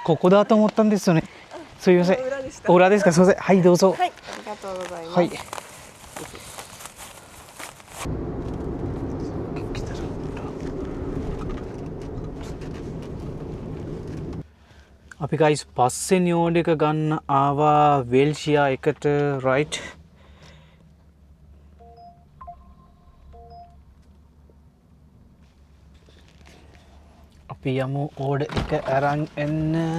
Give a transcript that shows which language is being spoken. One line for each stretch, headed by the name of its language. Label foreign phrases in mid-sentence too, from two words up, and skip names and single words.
Japanese: ここだと思ったんですよね。すみません。裏ですか。すみません。はい、どうぞ。はい、ありがとうございます。
Sinhala: はい。අපි ගයිස් පස්වෙනි ඕඩර් එක ගන්න ආවා වෙල්ෂියා එකට. රයිට්. අපි යමු ඕඩර් එක අරන් එන්න.